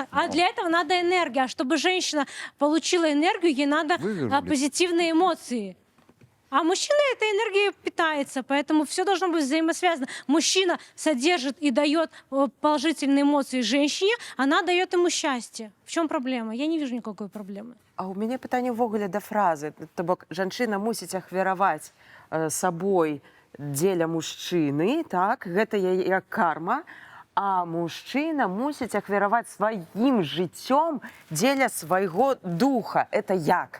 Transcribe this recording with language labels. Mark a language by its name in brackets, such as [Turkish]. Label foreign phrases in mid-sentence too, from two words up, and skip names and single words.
[Russian] А для этого надо энергия. А чтобы женщина получила энергию, ей надо позитивные эмоции. А мужчина этой энергией питается, поэтому все должно быть взаимосвязано. Мужчина содержит и дает положительные эмоции женщине, она дает ему счастье. В чем проблема? Я не вижу никакой проблемы. [Belarusian] А у меня пытанне ўвогуле да фразы. То бок жанчына мусіць ахвяраваць сабой дзеля мужчыны, так, гэта як карма, а мужчына мусіць ахвяраваць сваім жыццём дзеля свайго духа. [Russian] Это як?